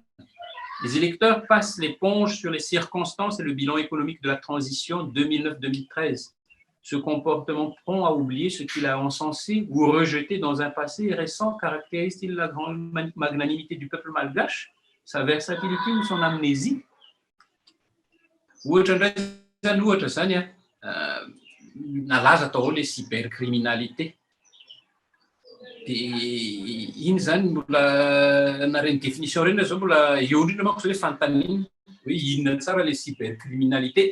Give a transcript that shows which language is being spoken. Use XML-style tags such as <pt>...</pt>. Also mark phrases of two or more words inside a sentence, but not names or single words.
<fr>Les électeurs passent l'éponge sur les circonstances et le bilan économique de la transition 2009-2013. Ce comportement prompt à oublier ce qu'il a encensé ou rejeté dans un passé récent caractérise-t-il la grande magnanimité du peuple malgache, sa versatilité ou son amnésie?</fr> <mg>Nalaza tao le cybercriminalité. Iny zany mbola nareny définition reny zao mbola eo indrindra manko zao hoe fanontaniana hoe inona tsara le cybercriminalité.</mg>